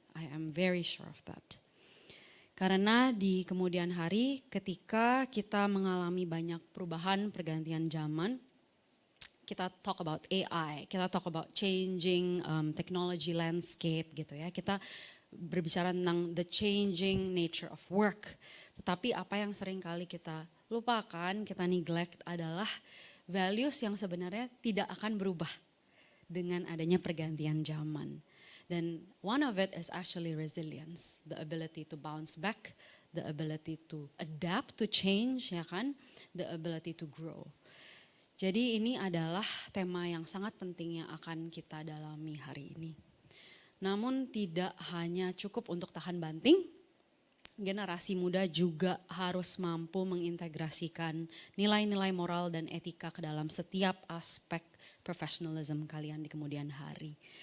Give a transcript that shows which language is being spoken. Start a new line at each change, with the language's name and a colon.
English: I am very sure of that.
Indonesian: Karena di kemudian hari ketika kita mengalami banyak perubahan, pergantian zaman, kita
English: talk about AI,
Indonesian: kita
English: talk about changing technology landscape
Indonesian: gitu ya. Kita berbicara tentang
English: the changing nature of work.
Indonesian: Tetapi apa yang sering kali kita lupakan, kita neglect adalah values yang sebenarnya tidak akan berubah dengan adanya pergantian zaman. Dan
English: one of it is actually resilience, the ability to bounce back, the ability to adapt to change,
Indonesian: ya kan,
English: the ability to grow.
Indonesian: Jadi ini adalah tema yang sangat penting yang akan kita dalami hari ini. Namun tidak hanya cukup untuk tahan banting, generasi muda juga harus mampu mengintegrasikan nilai-nilai moral dan etika ke dalam setiap aspek professionalism kalian di kemudian hari.